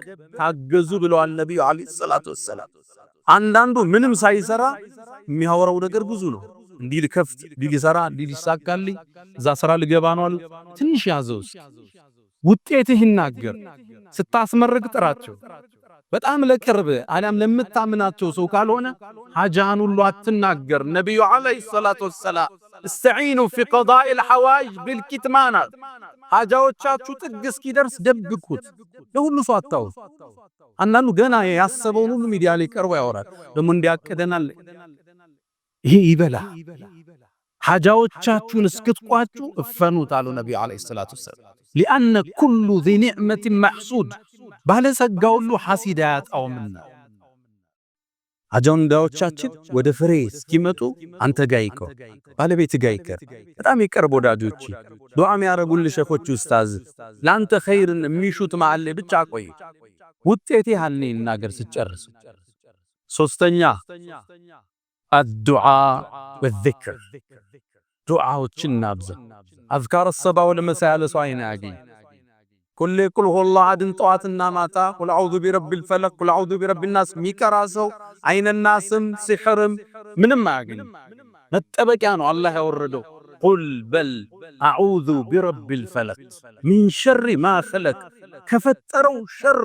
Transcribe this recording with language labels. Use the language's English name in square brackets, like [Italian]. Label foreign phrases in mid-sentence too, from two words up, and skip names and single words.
[Amharic] ታገዙ ብለዋል ነብዩ [Arabic] عليه الصلاة والسلام። [Amharic] አንዳንዱ ምንም ሳይሰራ የሚያወራው ነገር ብዙ ነው። እንዲህ ልከፍት፣ እንዲህ ልሰራ፣ እንዲህ ሊሳካልኝ፣ እዛ ስራ ልገባ ነው አሉ። ትንሽ ያዘው ውጤትህ ይናገር። ስታስመርቅ ጥራቸው። በጣም ለቅርብ አሊያም ለምታምናቸው ሰው ካልሆነ ሐጃህን ሁሉ አትናገር። ነብዩ [Arabic] عليه الصلاة والسلام استعينوا في قضاء الحوائج بالكتمان [Amharic] ሐጃዎቻችሁ ጥግ እስኪደርስ ደብቁት። ለሁሉ ሰው አታውሩ። አንዳንዱ ገና ያሰበውን ሁሉ ሚዲያ ላይ ቀርቦ ያወራል። ደግሞ እንዲያቀደናል ይሄ ይበላ። ሐጃዎቻችሁን እስክትቋጩ እፈኑት አሉ ነብዩ [Arabic] عليه الصلاة والسلام። لأن كل ذي نعمة محسود [Amharic] ባለጸጋ ሁሉ ሐሲድ አያጣውምና አጀንዳዎቻችን ወደ ፍሬ እስኪመጡ አንተ ጋር ይቀር፣ ባለቤት ጋር ይቀር። በጣም ይቀርብ ወዳጆች፣ ዱዓ የሚያረጉልህ ሸኾች ኡስታዝ ላንተ ኸይርን የሚሹት ማለ ብቻ ቆይ። ውጤቴ ያልኔ እናገር ስጨርስ። ሶስተኛ [Arabic] الدعاء والذكر [Amharic] ዱዓዎችን ናብዛ። [Arabic] أذكار الصباح والمساء [Amharic] ለሰው አይነ ያገኝ ኩል [Arabic] قل هو الله [Amharic] አሐድን ጠዋትና ማታ [Arabic] قل أعوذ برب الفلق قل أعوذ برب الناس [Amharic] ሚቀራ ሰው አይነናስም ሲሕርም ምንም አያገኝ። መጠበቂያ ነው አላህ ያወረደው። ቁል በል [Arabic] أعوذ برب الفلق من شر ما خلق [Amharic] ከፈጠረው ሸር